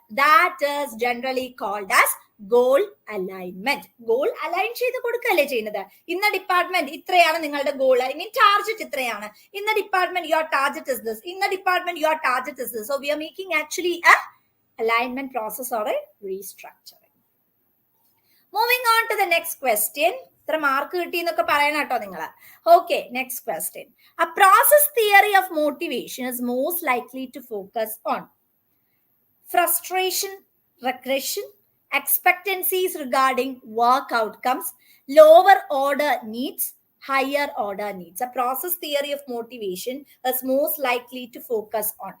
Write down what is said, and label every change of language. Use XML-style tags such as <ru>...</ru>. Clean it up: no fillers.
<en>That is generally called as goal alignment.</en> <ml>Goal align ചെയ്ത് കൊടുക്കല്ലേ ചെയ്യുന്നത്. ഇന്ന ഡിപ്പാർട്ട്മെന്റ് ഇത്രയാണ് നിങ്ങളുടെ ഗോൾ,</ml> <en>I mean</en> <ml>ടാർഗറ്റ് ഇത്രയാണ്.</ml> <en>ഇന്ന department your target is this, ഇന്ന department your target is this. So we are making actually a alignment process or a restructuring. Moving on to the next question.</en> <ml>ഇത്ര mark കിട്ടി എന്നൊക്കെ പറയണം കേട്ടോ നിങ്ങൾ.</ml> <en>Okay, next question. A process theory of motivation is most likely to focus on frustration, regression, expectancies regarding work outcomes, lower order needs, higher order needs. A process theory of motivation is most likely to focus on.</en>